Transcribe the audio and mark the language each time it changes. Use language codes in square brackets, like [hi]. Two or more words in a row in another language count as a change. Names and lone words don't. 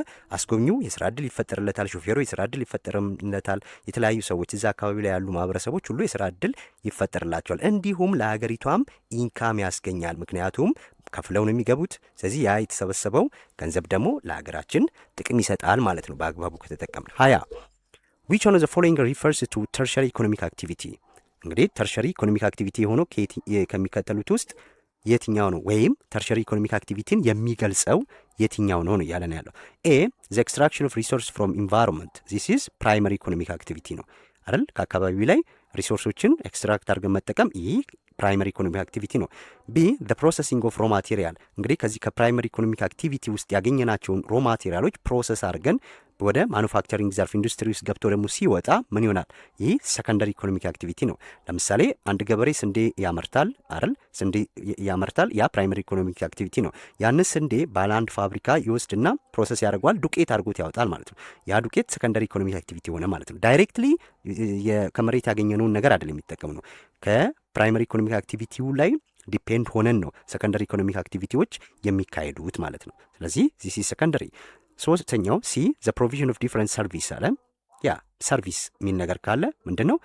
[am] አስጎብኚው የስራ እድል ይፈጠርለታል፣ ሾፌሩ የስራ እድል ይፈጠርለታል፣ የተለያዩ ሰዎች እዛ አካባቢ ላይ ያሉ ማህበረሰቦች ሁሉ የስራ እድል ይፈጠርላቸዋል። እንዲሁም ለሀገሪቷም ኢንካም ያስገኛል። ምክንያቱም ከፍለው ነው የሚገቡት። ስለዚህ ያ የተሰበሰበው ገንዘብ ደግሞ ለሀገራችን ጥቅም ይሰጣል ማለት ነው በአግባቡ ከተጠቀምን። 20 [en] which one of the following refers to tertiary economic activity? [am] እንግዲህ [en] tertiary economic activity [am] የሆነው ከሚከተሉት ውስጥ የትኛው ነው? ወይም [en] tertiary economic activity [am] የሚገልጸው የትኛው ነው እያለን ያለው። ኤ [en] the extraction of resource from environment, this is primary economic activity [am] ነው አይደል? ከአካባቢ ላይ [en] resources extract [am] አድርገን መጠቀም ይህ [en] primary economic activity [am] ነው። ቢ [en] the processing of raw material፣ [am] እንግዲህ ከዚህ [en] primary economic activity [am] ውስጥ ያገኘናቸውን [en] raw materials process [am] አድርገን ወደ ማኑፋክቸሪንግ ዘርፍ ኢንዱስትሪ ውስጥ ገብቶ ደግሞ ሲወጣ ምን ይሆናል? ይህ [en] secondary economic activity [am] ነው። ለምሳሌ አንድ ገበሬ ስንዴ ያመርታል አይደል? ስንዴ ያመርታል፣ ያ [en] primary economic activity [am] ነው። ያን ስንዴ ባለ አንድ ፋብሪካ ይወስድና ፕሮሰስ ያደርገዋል፣ ዱቄት አድርጎት ያወጣል ማለት ነው። ያ ዱቄት [en] secondary economic activity [am] ሆነ ማለት ነው። ዳይሬክትሊ ከመሬት ያገኘነውን ነገር አይደለም የሚጠቀም ነው። [en] primary economic activity [am] ላይ ዲፔንድ ሆነን ነው [en] secondary economic activities [am] የሚካሄዱት ማለት ነው። ስለዚህ [en] this is secondary። [am] ሶስተኛው [en] C the provision of different service [am] አለ። ያ ሰርቪስ የሚል ነገር ካለ ምንድን ነው?